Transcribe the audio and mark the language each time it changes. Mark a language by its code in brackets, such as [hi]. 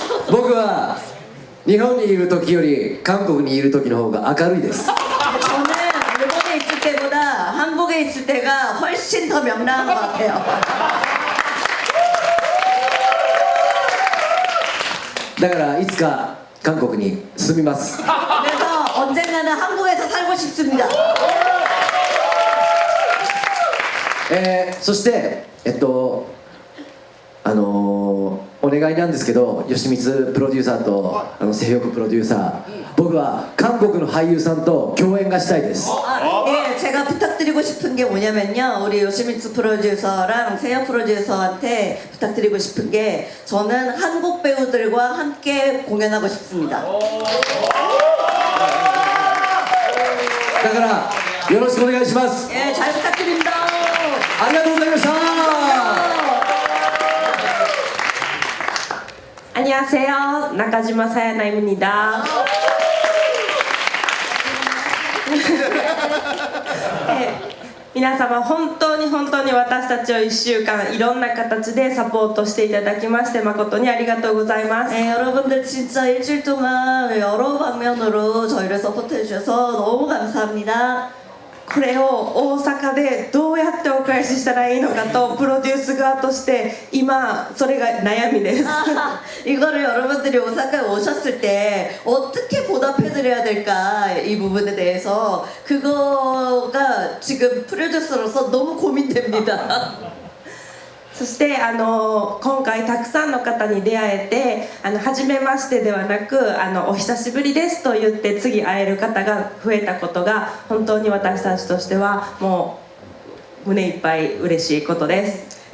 [ja] 僕は日本にいる時より韓国にいる時の方が明るいです。 [ko] 저는 일본에 있을 때보다 한국에 있을 때가 훨씬 더 명랑한 것 같아요. [ja] だからいつか韓国に住みます。 [ko] 그래서 언젠가는 한국에서 살고 싶습니다. [ja] そしてお願いなんですけど、吉光プロデューサーとセヒョクプロデューサー、僕は韓国の俳優さんと共演がしたいです。 [ko] 예, 제가 부탁드리고 싶은 게 뭐냐면요, 우리 요시미츠 프로듀서랑 세영 프로듀서한테 부탁드리고 싶은 게 저는 한국 배우들과 함께 공연하고 싶습니다. [ja] だからよろしくお願いします。 [ko] 예, 잘 부탁드립니다. [ja] ありがとうございました。 [ko] 안녕하세요. 나카지마 사야나입니다. 네, [ja] 皆様本当に私たちを1週間いろんな形でサポートしていただきまして誠にありがとうございます。 [ko] 네, 여러분들 진짜 일주일 동안 여러 방면으로 저희를 서포트해 주셔서 너무 감사합니다. [ja] これを大阪でどうやってお返ししたらいいのかとプロデュース側として今それが悩みです。 [ko] 이거를 여러분들이 오사카에 오셨을 때 어떻게 보답해드려야 될까, 이 부분에 대해서 그거가 지금 프로듀서로서 너무 고민됩니다. [ja] そして今回たくさんの方に出会えて初めましてではなくお久しぶりですと言って次会える方が増えたことが本当に私たちとしてはもう胸いっぱい嬉しいことです。